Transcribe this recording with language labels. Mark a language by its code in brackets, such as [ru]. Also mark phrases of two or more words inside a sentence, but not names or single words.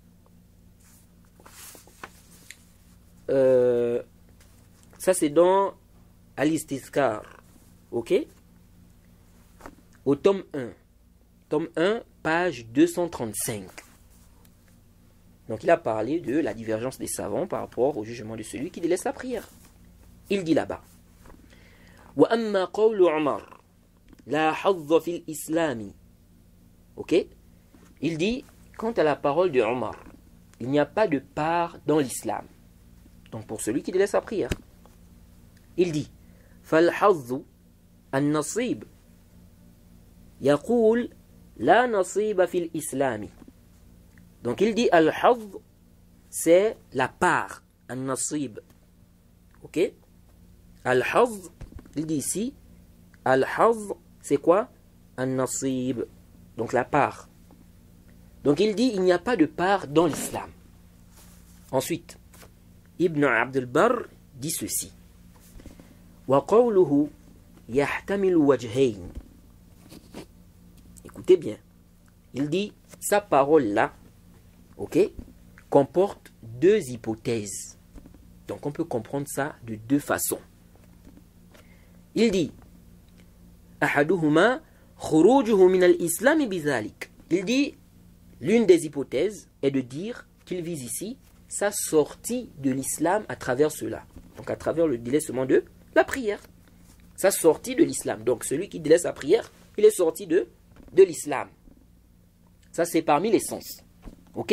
[fr] Ça c'est dans Al-Istizkar, ok? Au tome 1, page 235. Donc il a parlé de la divergence des savants par rapport au jugement de celui qui délaisse la prière. Il dit là-bas: [ar] Wa amma qawlu Umar la hadza fil islami. [fr] Ok? Il dit, quant à la parole de Omar, il n'y a pas de part dans l'islam. Donc pour celui qui délaisse la prière. Il dit, [ar] fal hadzu an-nasib yaqul la nasiba fil islami. [fr] Donc il dit al-hadz, c'est la part, an-nasib. Ok? Al-hadz, il dit ici, al-hadz, c'est quoi? An-nasib. Donc la part. Donc il dit, il n'y a pas de part dans l'islam. Ensuite, Ibn Abdel Barr dit ceci. [ar] Wa qawluhu yahtamilu wajhayn. [fr] Écoutez bien. Il dit, sa parole là, ok, comporte deux hypothèses. Donc on peut comprendre ça de deux façons. Il dit, [ar] ahaduhuma khurujuhu min al-islam bizalik. [fr] Il dit, l'une des hypothèses est de dire qu'il vise ici sa sortie de l'islam à travers cela. Donc à travers le délaissement de la prière. Sa sortie de l'islam. Donc celui qui délaisse la prière, il est sorti de l'islam. Ça c'est parmi les sens. Ok?